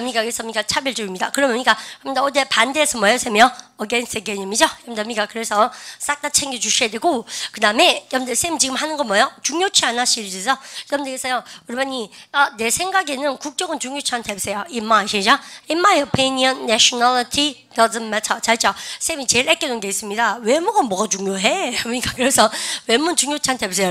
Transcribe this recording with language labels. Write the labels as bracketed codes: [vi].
[ko] 그래서 차별주의입니다. 그러면 어제 반대해서 뭐였으며 against 개념이죠. 여러분들 그래서 싹 다 챙겨 주셔야 되고, 그 다음에 여러분들 쌤 지금 하는 거 뭐예요? 중요치 않아 시리즈죠. 여러분들 그래서요, 여러분이 내 생각에는 국적은 중요치 않다 해보세요. [en] In my [ko] 시죠. [en] In my opinion, nationality doesn't matter. [ko] 잘죠? 쌤이 제일 아껴놓은 게 있습니다. 외모가 뭐가 중요해? 그래서 외모는 중요치 않다 해보세요.